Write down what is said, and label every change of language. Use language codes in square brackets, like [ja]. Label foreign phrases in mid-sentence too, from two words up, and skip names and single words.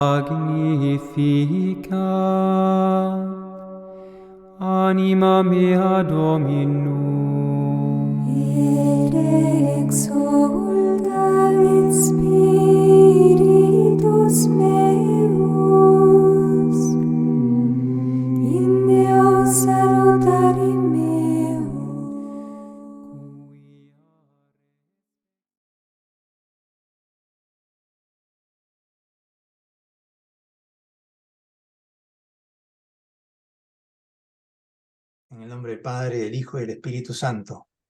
[la] Magnificat anima mea Dominum, et exsultat spiritus meus in Deo salutari meo. [es] En el nombre del Padre, del Hijo y del Espíritu Santo.